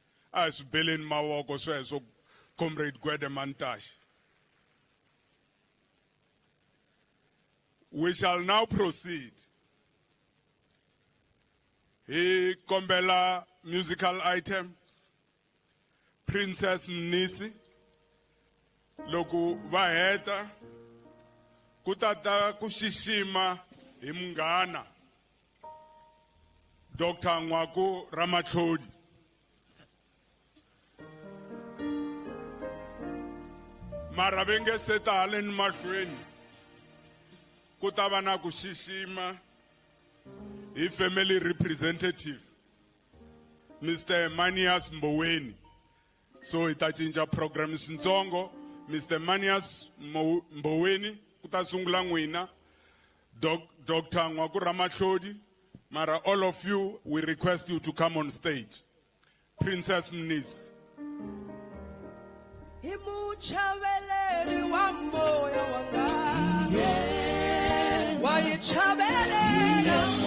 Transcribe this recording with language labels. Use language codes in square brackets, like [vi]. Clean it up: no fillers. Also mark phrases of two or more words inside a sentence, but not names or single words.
[en] As Belin Mabok, so Comrade Gwede Mantashe. We shall now proceed. [ts] He kombela [en] musical item, [ts] Princess Mnisi. Loku vaheta kutata kushishima imungana Dr. Ngwaku Ramatlhodi. Mara venge setale ni mahlweni kutavana kushishima hi [en] family representative Mr. [ts] Manias Mboweni. So itachinja program sintsongo. Mr. Manias Mboweni kutasungula n'wina. Dr. Ngwaku Ramatlhodi. Mara, [en] all of you, we request you to come on stage. Princess Mnisi. [ts] Imuchabeleri wa moyo wanga. Wayichabeleri.